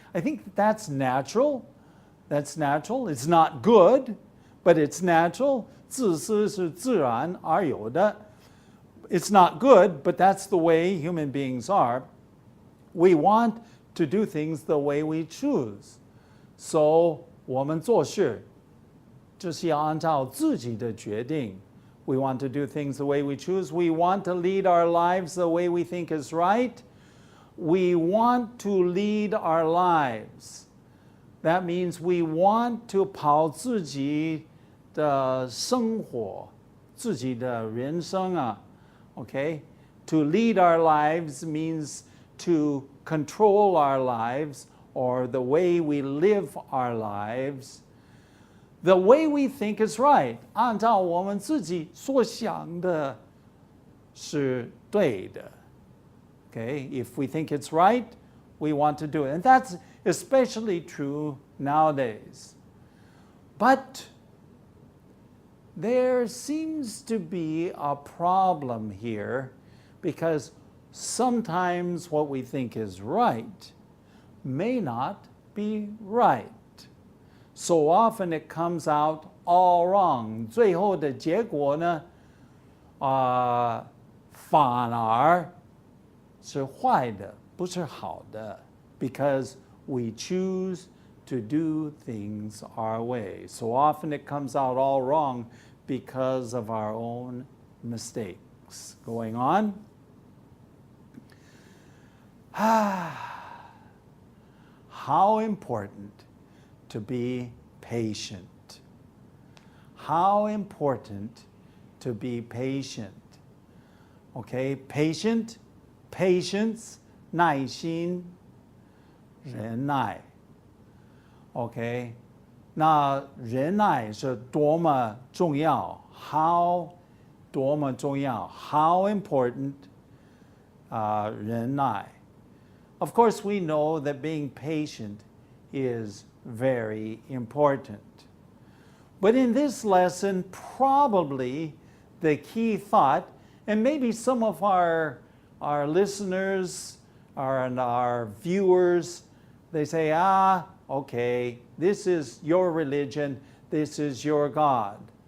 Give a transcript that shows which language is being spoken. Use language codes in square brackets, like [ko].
[en] I think that's natural. That's natural. It's not good, but it's natural. [zh] 自私是自然而有的. [en] It's not good, but that's the way human beings are. We want to do things the way we choose. [zh] So, 我们做事就是要按照自己的决定. [en] We want to do things the way we choose. We want to lead our lives the way we think is right. We want to lead our lives. That means we want to [zh] 跑自己的生活，自己的人生啊。 [en] Okay? To lead our lives means to control our lives or the way we live our lives. The way we think is right. [zh] 按照我们自己所想的是对的。 [en] Okay? If we think it's right, we want to do it. And that's especially true nowadays. But there seems to be a problem here because sometimes what we think is right may not be right. So often it comes out all wrong. [zh] 最后的结果呢，反而是坏的，不是好的。 [en] Because we choose to do things our way. So often it comes out all wrong because of our own mistakes. Going on. How important to be patient. How important to be patient. Okay, patient, patience, 耐心，忍耐。 [zh] OK， 那忍耐是多么重要 ？How 多么重要 ？ [en] How important [zh] 忍耐。 [en] Of course, we know that being patient is very important. But in this lesson, probably the key thought, and maybe some of our listeners and our viewers, they say, okay, this is your religion, this is your God.